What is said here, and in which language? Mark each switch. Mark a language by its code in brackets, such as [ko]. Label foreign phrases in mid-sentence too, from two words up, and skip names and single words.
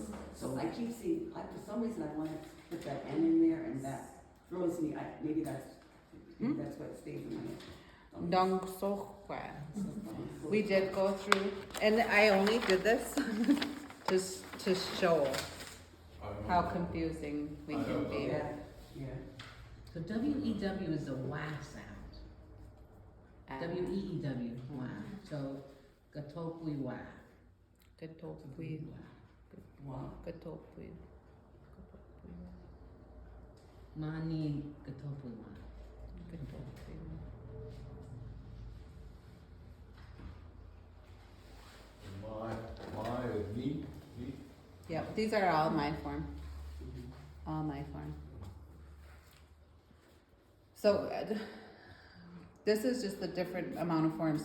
[en] So I keep seeing, for some reason I want to put that N in there and that throws me, maybe that's what stays in my head. Dongsohwa. We did go through, and I only did this to show I how know. confusing we can be. Yeah, yeah. So W-E-W is a Y sound. W-E-E-W, Y. So, Gatopui Y. Gatopui. Wow. Gatopui. Mani Gatopui Y. My is me. Yep, these are all my form. All my form. So this is just the different amount of forms.